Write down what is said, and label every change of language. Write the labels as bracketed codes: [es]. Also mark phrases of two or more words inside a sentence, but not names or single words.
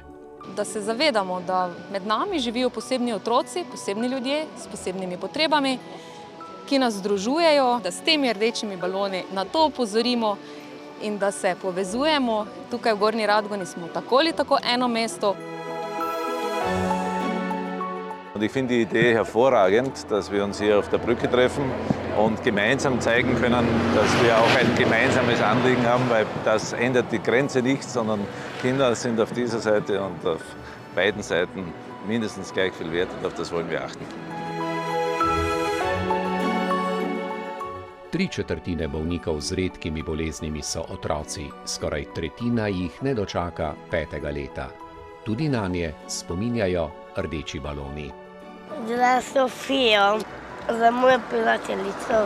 [sl] Da se zavedamo, da med nami živijo posebni otroci, posebni ljudje s posebnimi potrebami, ki nas združujejo, da s temi rdečimi baloni na to opozorimo in da se povezujemo. Tukaj v Gornji Radgoni smo tako ali tako eno mesto. [de] Und ich finde die Idee hervorragend, dass wir uns hier auf der Brücke treffen und gemeinsam zeigen können, dass wir auch ein gemeinsames Anliegen haben, weil das ändert die Grenze nicht, sondern Kinder sind auf dieser Seite und auf beiden Seiten mindestens gleich viel wert und auf das wollen wir achten. [sl] 3/4 bolnikov z redkimi boleznimi so otroci, skoraj 1/3 jih ne dočaka 5. leta. Tudi nanje spominjajo rdeči baloni. Za Sofijo, za mojo prijateljico.